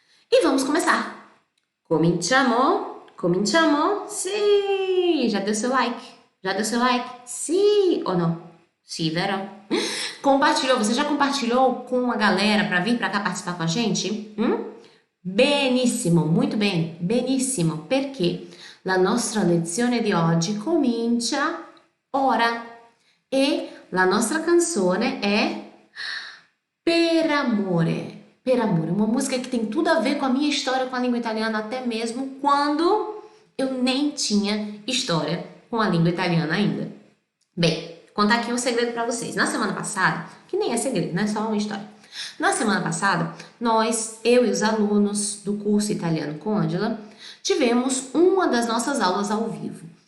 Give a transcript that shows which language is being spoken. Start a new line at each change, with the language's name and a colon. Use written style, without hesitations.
Portuguese: E vamos começar.
Italian: Cominciamo? Cominciamo?
Portuguese: Sim! Já deu seu like? Já deu seu like? Sim ou não? Sim, vero? Compartilhou? Você já compartilhou com a galera para vir para cá participar com a gente?
Italian: Benissimo,
Portuguese: muito bem,
Italian: benissimo, perché la nostra lezione di oggi comincia ora e la nostra canzone è Per amore.
Portuguese: Per amore, uma música que tem tudo a ver com a minha história com a língua italiana, até mesmo quando eu nem tinha história com a língua italiana ainda. Bem, contar aqui um segredo para vocês. Na semana passada, que nem é segredo, né? Só uma história. Na semana passada, eu e os alunos do curso Italiano com Angela, tivemos uma das nossas aulas ao vivo.